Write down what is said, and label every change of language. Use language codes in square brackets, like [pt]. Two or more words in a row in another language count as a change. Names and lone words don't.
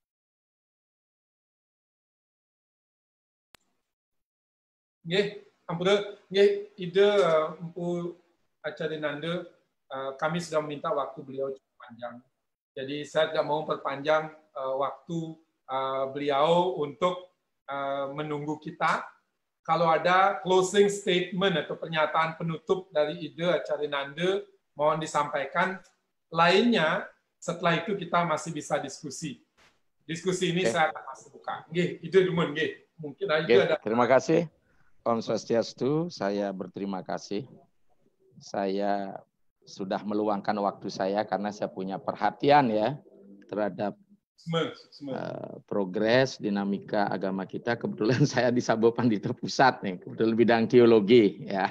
[id] Nggih, ampura, nggih, ide empu acara Nanda, kami sudah meminta waktu beliau cukup panjang. Jadi saya tidak mau perpanjang waktu beliau untuk menunggu kita. Kalau ada [en] closing statement [id] atau pernyataan penutup dari ide acara Nanda, mohon disampaikan. Lainnya, setelah itu kita masih bisa diskusi. Diskusi ini saya akan masih buka. Nggih, ide Dumon, nggih. Mungkin ada. Terima kasih. [sa] Om Swastiastu, [id] saya berterima kasih. Saya sudah meluangkan waktu saya karena saya punya perhatian ya terhadap progres dinamika agama kita. Kebetulan saya di Sabo Pandita Pusat nih, kebetulan bidang teologi ya.